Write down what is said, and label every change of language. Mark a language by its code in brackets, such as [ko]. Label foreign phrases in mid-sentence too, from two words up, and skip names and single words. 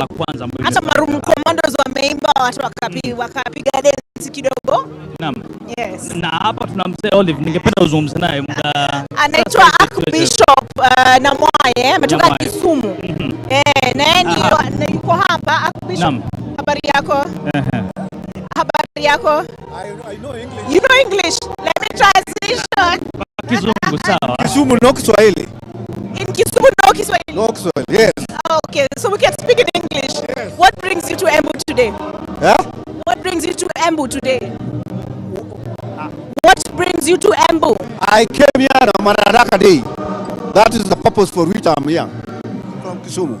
[sw] Hata marumu commandos wameimba, watu wakapiga dance kidogo. Naam. [en] Yes. [sw] Na hapa tuna mzee Olive, ningependa uzungumze naye muda. Anaitwa Archbishop Namwaye, ametoka Kisumu. Na yeye yuko hapa. Archbishop, habari yako? Habari yako? [en] I know English. You know English? Let me translation. [sw] Kizungu sawa. [en] Kisumu no Kiswahili. In Kisumu no Kiswahili. No Kiswahili. Yes. Okay, so we can speak in English. Yes. What brings you to Embu today? Yeah? What brings you to Embu today? What brings you to Embu? I came here on Madaraka Day. That is the purpose for which I'm here. From Kisumu.